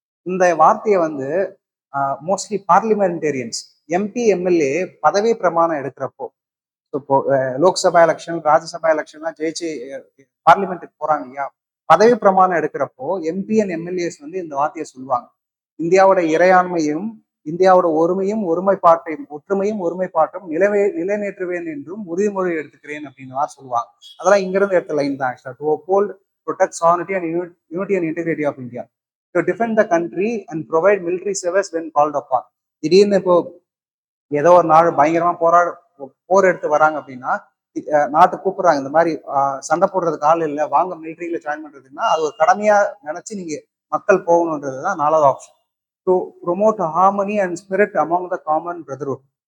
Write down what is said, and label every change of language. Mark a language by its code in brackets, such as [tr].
[ta] இந்த வார்த்தையை வந்து மோஸ்ட்லி பார்லிமெண்டேரியன்ஸ், எம்பி, எம்எல்ஏ பதவி பிரமாணம் எடுக்கிறப்போ, இப்போ லோக்சபா எலெக்ஷன், ராஜ்யசபா எலெக்ஷன்லாம் ஜெயிச்சு பார்லிமெண்ட்டுக்கு போறாங்க இல்லையா, பதவி பிரமாணம் எடுக்கிறப்போ எம்பி அண்ட் எம்எல்ஏஸ் வந்து இந்த வார்த்தையை சொல்லுவாங்க. இந்தியாவோட இறையாண்மையும், இந்தியாவோட ஒற்றுமையும் ஒருமைப்பாட்டும் நிலைநேற்றுவேன் என்றும் உறுதிமொழி எடுத்துக்கிறேன் அப்படின்னு சொல்லுவாங்க. அதெல்லாம் இங்கிருந்து எடுத்த லைன் தான். [en] To uphold, protect sovereignty and unity and integrity of India, to defend the country and provide military service when called upon. [ta] திடீர்னு இப்போ ஏதோ ஒரு நாடு பயங்கரமா போர் எடுத்து வராங்க அப்படின்னா நாட்டு கூப்பிடுறாங்க, இந்த மாதிரி சண்டை போடுறதுக்கு ஆள் இல்லை, வாங்க மிலிட்ரியில ஜாயின் பண்றதுன்னா அது ஒரு கடமையா நினைச்சு நீங்க மக்கள் போகணுன்றது தான் 4வது option. [en] To promote harmony and spirit among the common brotherhood.